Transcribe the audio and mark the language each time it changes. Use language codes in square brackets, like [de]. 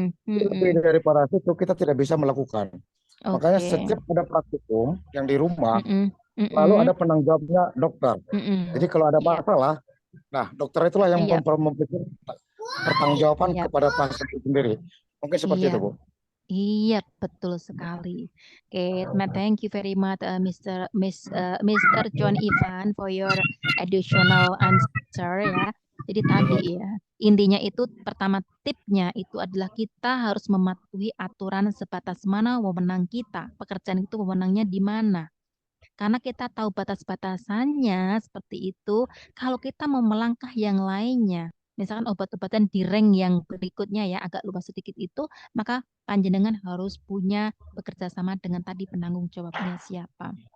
[id] Lebih daripada itu kita tidak bisa melakukan. Makanya setiap ada praktikum yang di rumah lalu ada penanggung jawabnya dokter. Jadi kalau ada masalah, nah dokter itulah yang memikirkan pertanggungjawaban kepada pasien itu sendiri. Mungkin seperti itu, Bu. Iya, betul sekali. [en] Oke, thank you very much, Mr. John Ivan for your additional answer ya. [id] Jadi tadi ya, intinya itu pertama tipnya itu adalah kita harus mematuhi aturan sebatas mana wewenang kita. Pekerjaan itu wewenangnya di mana. Karena kita tahu batas-batasannya seperti itu, kalau kita mau melangkah yang lainnya, misalkan obat-obatan di rank yang berikutnya ya agak luas sedikit itu, maka panjenengan harus punya bekerja sama dengan tadi penanggung jawabnya siapa.